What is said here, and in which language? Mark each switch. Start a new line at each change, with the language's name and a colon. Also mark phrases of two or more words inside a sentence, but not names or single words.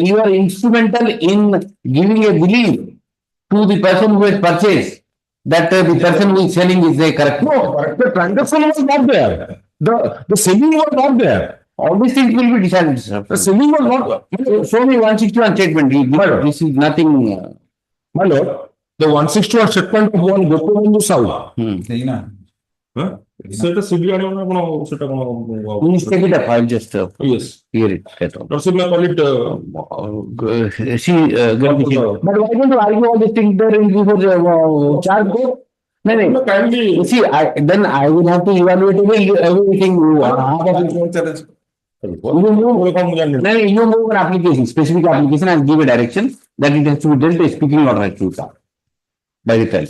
English: You are instrumental in giving a belief to the person who has purchased that the person who is selling is a correct. No, the transaction was not there. The selling was not there. All these things will be decided, sir. The ceiling was not, Show me 161 statement. This is nothing. my lord, the 161 statement of one Gopalandu Sahu.
Odia: ସେଇଟା ସିବି ଆଣିବ ନା ଆପଣ ସେଟା
English: Please take it up. I'll just Yes. hear it. Get on. Lordship may call it, But why don't you argue all these things there in before the charge court? No. kindly. See, then I will have to evaluate everything. You move an application, specific application, and give a direction that it has to be dealt a speaking order has to be by the trial.